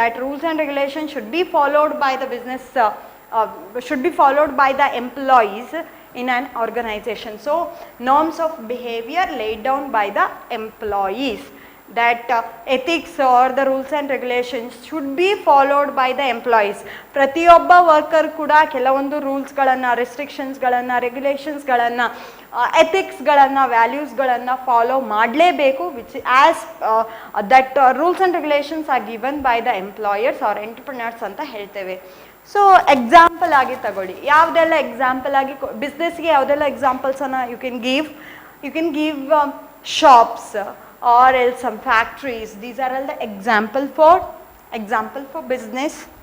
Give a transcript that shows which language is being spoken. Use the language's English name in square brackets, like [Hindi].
[English] That rules and regulation should be followed by the business, should be followed by the employees in an organization. So norms of behavior laid down by the employees. That ethics or the rules and regulations should be followed by the employees. [Kannada] ಪ್ರತಿಯೊಬ್ಬ worker ಕೂಡ ಕೆಲವೊಂದು ರೂಲ್ಸ್ಗಳನ್ನು, ರೆಸ್ಟ್ರಿಕ್ಷನ್ಸ್ಗಳನ್ನು, ರೆಗ್ಯುಲೇಷನ್ಸ್ಗಳನ್ನು, ಎಥಿಕ್ಸ್ಗಳನ್ನು, ವ್ಯಾಲ್ಯೂಸ್ಗಳನ್ನು follow ಮಾಡಲೇಬೇಕು. [English] which as that rules and regulations are given by the employers or entrepreneurs [Kannada] ಅಂತ ಹೇಳ್ತೇವೆ. So example ಆಗಿ ತಗೊಳ್ಳಿ, ಯಾವುದೆಲ್ಲ example ಆಗಿ ಬಿಸ್ನೆಸ್ಗೆ ಯಾವುದೆಲ್ಲ ಎಕ್ಸಾಂಪಲ್ಸನ್ನು [English] You can give shops or else some factories. These are all the example for business.